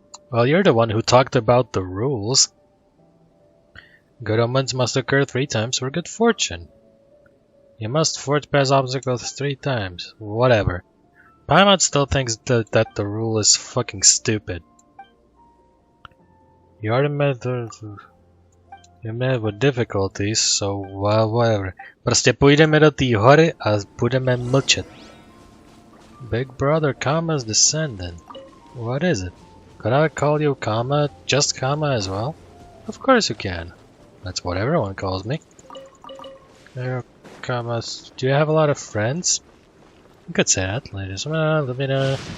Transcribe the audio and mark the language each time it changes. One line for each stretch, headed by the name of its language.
English: Well, you're the one who talked about the rules. Good omens must occur 3 times for good fortune. You must forge past obstacles 3 times. Whatever. Paimon still thinks that the rule is fucking stupid. You already met with difficulties, so well, whatever.
Czech: Prostě půjdeme do té hory a budeme mlčet.
English: Big brother Kama's descendant. What is it? Could I call you Kama, just Kama as well? Of course you can. That's what everyone calls me. Kama, do you have a lot of friends? You could say that, ladies. Well, let me know.